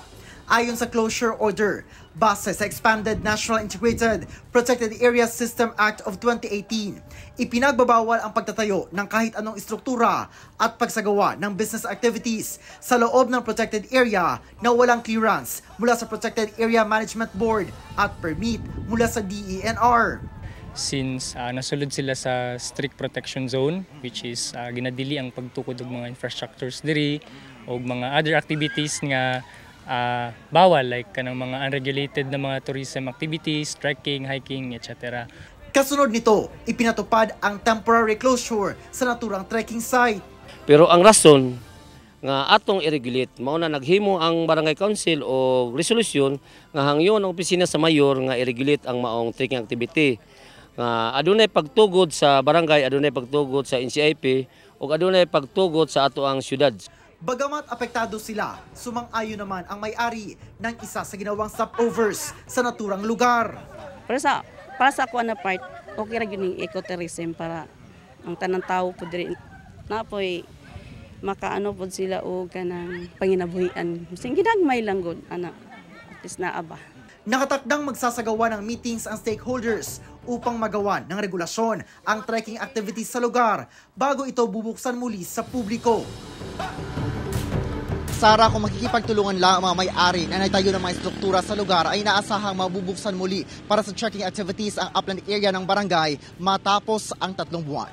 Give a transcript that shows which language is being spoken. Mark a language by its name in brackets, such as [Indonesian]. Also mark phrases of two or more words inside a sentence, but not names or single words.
[Filipino] Ayon sa [English] closure order, [Filipino] base sa Expanded National Integrated Protected Area System Act of 2018, ipinagbabawal ang pagtatayo ng kahit anong estruktura at pagsagawa ng [English] business activities [Filipino] sa loob ng [English] protected area [Filipino] na walang clearance mula sa Protected Area Management Board at permit mula sa DENR. [Cebuano] Since nasulod sila sa [English] strict protection zone, which is [Cebuano] ginadili ang pagtukod ng mga infrastructures diri o mga [English] other activities [Cebuano] nga bawal, like kanang mga unregulated na mga [English] tourism activities, trekking, hiking, etc. [Filipino] Kasunod nito, ipinatupad ang [English] temporary closure [Filipino] sa naturang [English] trekking site. [Cebuano] Pero ang rason nga atong i-regulate, mao na naghimo ang barangay council o resolusyon nga hangyon ang opisina sa mayor nga i-regulate ang maong [English] trekking activity. [Cebuano] Nga adunay pagtugod sa barangay, adunay pagtugod sa NCIP ug adunay pagtugod sa ato ang syudad. [Filipino] Bagamat apektado sila, sumang-ayon naman ang may-ari ng isa sa ginawang stopovers sa naturang lugar. [Cebuano] Para sa ako na part, okay ra gyud ning ecotourism para ang tanang tawo pud diri na po'y makaano pud sila o kanang panginabuhian. Sing gidagmay lang gud ana. At least naa ba. [Filipino] Nakatakdang magsasagawa ng meetings ang stakeholders upang magawan ng regulasyon ang [English] trekking activities [Filipino] sa lugar bago ito bubuksan muli sa publiko. Sara, kung makikipagtulungan lang ang mga may-ari na naitayo ng mga struktura sa lugar ay inaasahang mabubuksan muli para sa [English] trekking activities [Filipino] ang [English] upland area [Filipino] ng barangay matapos ang 3 buwan.